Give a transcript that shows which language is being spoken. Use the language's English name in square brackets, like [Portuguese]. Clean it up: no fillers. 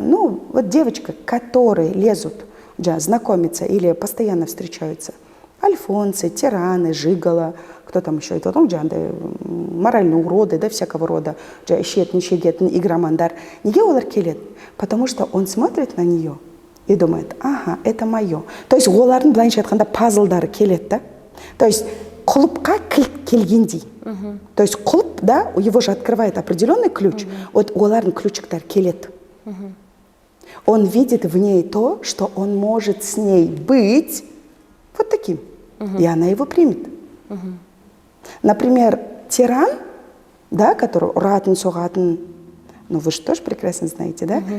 [Russian] Ну, вот девочка, которые лезут, знакомиться или постоянно встречаются. Альфонсы, тираны, жигало, кто там еще, это, ну, моральные уроды, да, всякого рода, ищет, игромандар. [Kazakh] Неге олар келет? [Russian] Потому что он смотрит на нее и думает, ага, это мое. [Kazakh] То есть олардың былайша айтқанда пазлдары келет, да? То есть құлыпқа келгендей. [Russian] То есть құлып, да, его же открывает определенный ключ. Вот [Kazakh] олардың ключиктар келет. [Russian] Он видит в ней то, что он может с ней быть вот таким. И она его примет. Например, тиран, да, который [Kazakh] ұратын, соғатын, [Russian] ну вы же тоже прекрасно знаете, да?